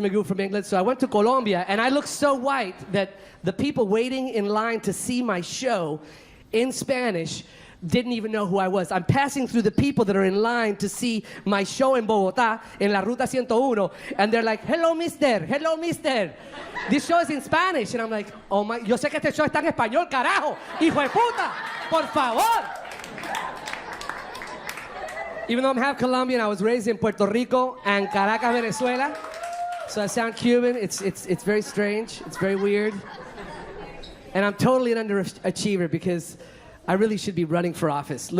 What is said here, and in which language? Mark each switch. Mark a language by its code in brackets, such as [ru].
[en] Magoo from England, so I went to Colombia, and I looked so white that the people waiting in line to see my show in Spanish didn't even know who I was. I'm passing through the people that are in line to see my show in Bogotá, in La Ruta 101, and they're like, hello, mister, hello, mister. This show is in Spanish. [es] And I'm like, oh my, yo sé que este show está en español, carajo. Hijo de puta, por favor. [en] Even though I'm half Colombian, I was raised in Puerto Rico and Caracas, Venezuela. So I sound Cuban. It's very strange. It's very weird. And I'm totally an underachiever because I really should be running for office.